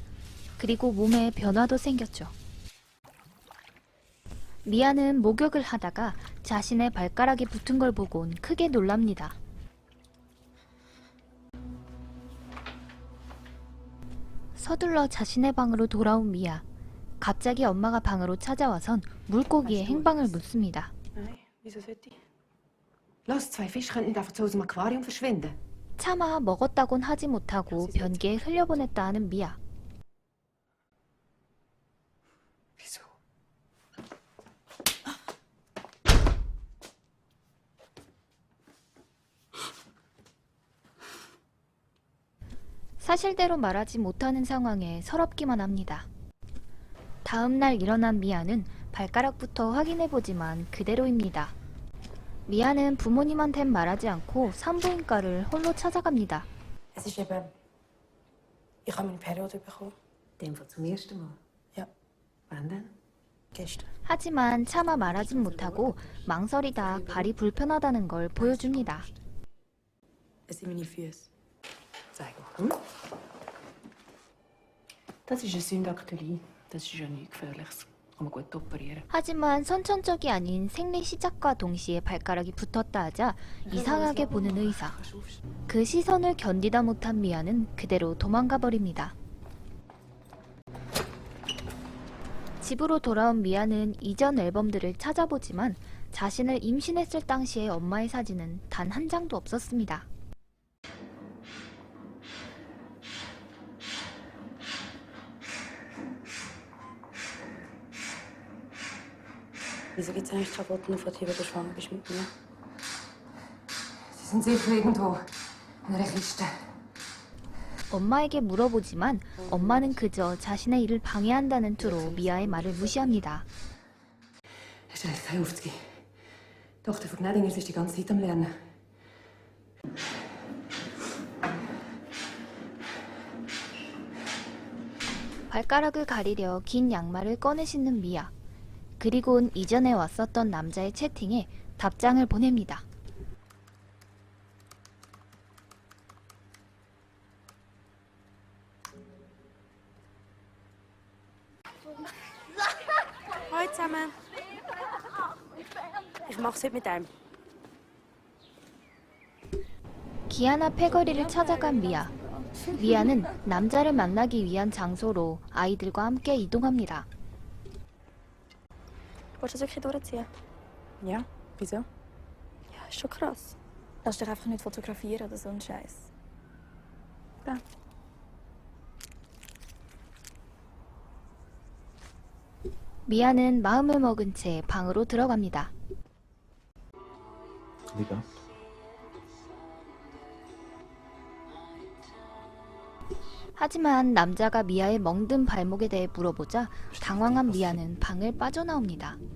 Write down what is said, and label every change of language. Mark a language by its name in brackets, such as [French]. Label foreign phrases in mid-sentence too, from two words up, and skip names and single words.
[Korean] 그리고 몸에 변화도 생겼죠. 미아는 목욕을 하다가 자신의 발가락이 붙은 걸 보곤 크게 놀랍니다. 서둘러 자신의 방으로 돌아온 미아. 갑자기 엄마가 방으로 찾아와선 물고기의 행방을 묻습니다. [German] Nein, wieso sollte ich? Los, zwei Fische könnten nicht einfach zu unserem Aquarium verschwinden. [Korean] 차마 먹었다곤 하지 못하고 변기에 흘려보냈다 하는 미아. [German] Wieso? [Korean] 사실대로 말하지 못하는 상황에 서럽기만 합니다. 다음날 일어난 미아는 발가락부터 확인해보지만 그대로입니다. 미아는 부모님한텐 말하지 않고 산부인과를 홀로 찾아갑니다. [German] Es ist eben... Ich habe meine Periode bekommen. In dem Fall zum ersten Mal? Ja, Wann denn? gestern. [Korean] 하지만 차마 말하진 못하고 망설이다 발이 불편하다는 걸 보여줍니다. [German] Es sind meine Füße. Zeig mal. Das ist eine Syndaktylie. Das ist ja nichts Gefährliches. Kann man gut operieren. [Korean] 하지만 선천적이 아닌 생리 시작과 동시에 발가락이 붙었다 하자 이상하게 보는 의사. 그 시선을 견디다 못한 미아는 그대로 도망가 버립니다. 집으로 돌아온 미아는 이전 앨범들을 찾아보지만 자신을 임신했을 당시의 엄마의 사진은 단 한 장도 없었습니다. [German] Wieso gibt es eigentlich keine Fotos von dir, wenn du schwanger bist mit mir? Sie sind sicher irgendwo in einer Kiste. [Korean] 엄마에게 물어보지만 엄마는 그저 자신의 일을 방해한다는 투로 미아의 말을 무시합니다. [German] Es ist keine aufzugeben. Die Tochter von Gnädingers ist die ganze Zeit am Lernen. [Korean] 발가락을 가리려 긴 양말을 꺼내 신는 미아. 그리곤 이전에 왔었던 남자의 채팅에 답장을 보냅니다. [German] Hallo zusammen. Ich mach's heute mit einem. [Korean] 기아나 패거리를 찾아간 미아. 미아는 남자를 만나기 위한 장소로 아이들과 함께 이동합니다. [German] Willst du das wirklich durchziehen? Ja, wieso? Ja, ist schon krass. Lass dich einfach nicht fotografieren oder so ein Scheiß. Ja. [Korean] 미아는 마음을 먹은 채 방으로 들어갑니다. 네가 하지만 남자가 미아의 멍든 발목에 대해 물어보자 당황한 미아는 방을 빠져나옵니다.